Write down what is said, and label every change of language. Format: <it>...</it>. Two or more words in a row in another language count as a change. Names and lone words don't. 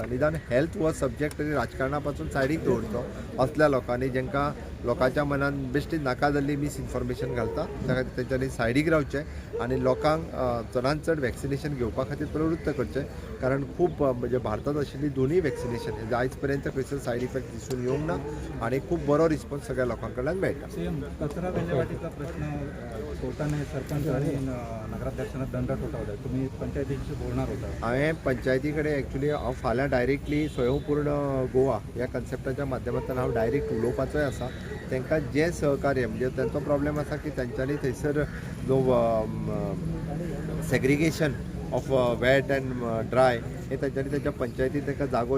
<kok>निदान हेल्थ हो सब्जेक्ट तरी राजकारणा पासून सायडीक दवरचो असल्या लोकांनी जेंकां लोकांच्या मनान बेश्टी नाका जाल्ली</kok> <en>misinformation</en> <kok>घालता त्या खातीर तेंच्यांनी सायडीक रावचें आनी लोकांक चडांत चड वॅक्सिनेशन घेवपा खातीर प्रवृत्त करचें कारण खूब म्हणजे भारतांत आशिल्ली दोनूय वॅक्सिनेशन आयज पर्यंत खंयसर</kok> <en>side effect</en> <kok>दिसून येवंक ना आनी खूब बरो रिस्पॉन्स सगळ्या लोकां कडल्यान मेळटा।</kok> <mr>कचरा विल्हेवाटीचा प्रश्न कोर्टाने सरपंच आणि नगराध्यक्षांना दंड ठोठावला तुम्ही पंचायतीशी बोलणार होता?</mr> <kok>हांवें पंचायती कडेन एक्चुली हांव फाल्यां डायरेक्टली स्वयंपूर्ण गोवा ह्या कन्सेप्टाच्या माध्यमांतल्यान हांव डायरेक्ट उलोवपाचोय आसा। तांकां जें सहकार्य म्हणजे तांचो प्रॉब्लेम आसा की तांच्यांनी थंयसर जो</kok> <en>segregation of wet and dry</en> <kok>हे तांच्यांनी तांच्या पंचायतीन तांकां जागो</kok>